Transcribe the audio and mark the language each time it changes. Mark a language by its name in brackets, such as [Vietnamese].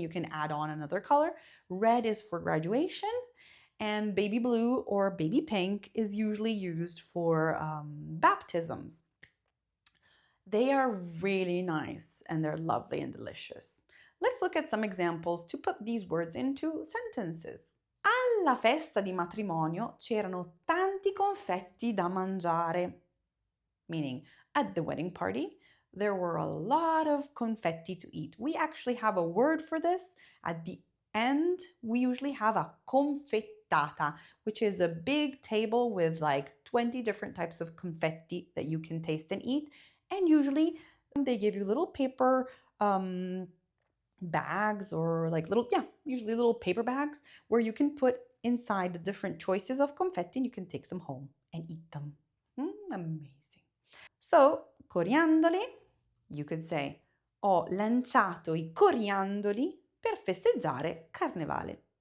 [English] You can add on another color. Red is for graduation, and baby blue or baby pink is usually used for baptisms. They are really nice and they're lovely and delicious. Let's look at some examples to put these words into sentences. [Italian] Alla festa di matrimonio c'erano tanti confetti da mangiare. [English] Meaning, at the wedding party, there were a lot of confetti to eat. We actually have a word for this. At the end, we usually have a confettata, which is a big table with like 20 different types of confetti that you can taste and eat. And usually they give you little paper bags or like usually little paper bags where you can put inside the different choices of confetti and you can take them home and eat them. Amazing. [Italian] So, coriandoli, [English] you could say, [Italian] ho lanciato i coriandoli per festeggiare carnevale.